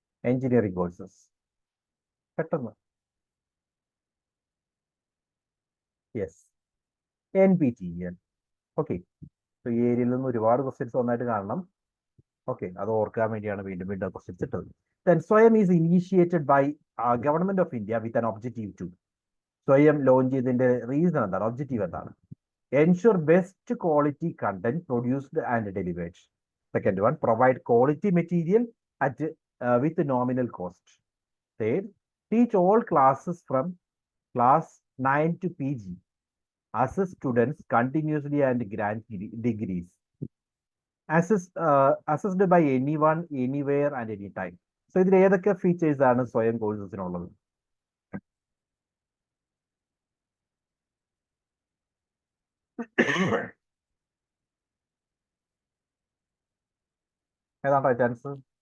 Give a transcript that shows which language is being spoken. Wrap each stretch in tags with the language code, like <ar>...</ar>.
<ml>Engineering courses പെട്ടെന്ന്. Yes, NPTEL. Okay, ഈ ഏരിയയിൽ നിന്ന് ഒരുപാട് ക്വസ്റ്റ്യൻസ് ഒന്നായിട്ട് കാണണം. ഓക്കെ, അത് ഓർക്കാൻ വേണ്ടിയാണ് വീണ്ടും വീണ്ടും ക്വസ്റ്റ്യൻസ് ഇട്ടത്.</ml> <en>Then Swayam is initiated by Government of India with an objective to.</en> <ml>സ്വയം ലോഞ്ച് ചെയ്തതിന്റെ റീസൺ എന്താണ്? ഒബ്ജക്റ്റീവ് എന്താണ്?</ml> <en>Ensure best quality content produced and delivered. Second one, provide quality material at with nominal cost. Third, teach all classes from class 9 to PG. Assess students continuously and grant degrees. Assessed by anyone, anywhere and anytime.</en> <ml>So ഇതിൽ ഏതൊക്കെ features ആണ് സ്വയം കോഴ്സസിനുള്ളത്? ഏതാണ് right answer?</ml>